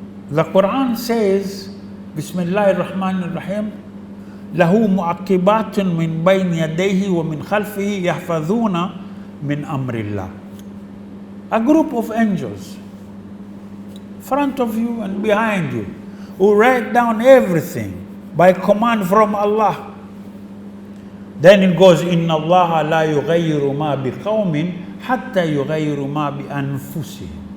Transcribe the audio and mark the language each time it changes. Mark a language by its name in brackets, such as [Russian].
[English] The Quran says, Bismillahir Rahmanir Rahim, [Arabic] له معقبات من بين يديه ومن خلفه يحفظون من أمر الله. [English] A group of angels, front of you and behind you, who write down everything by command from Allah. Then it goes, [Arabic] إن الله لا يغير ما بقوم حتى يغيروا ما بأنفسهم.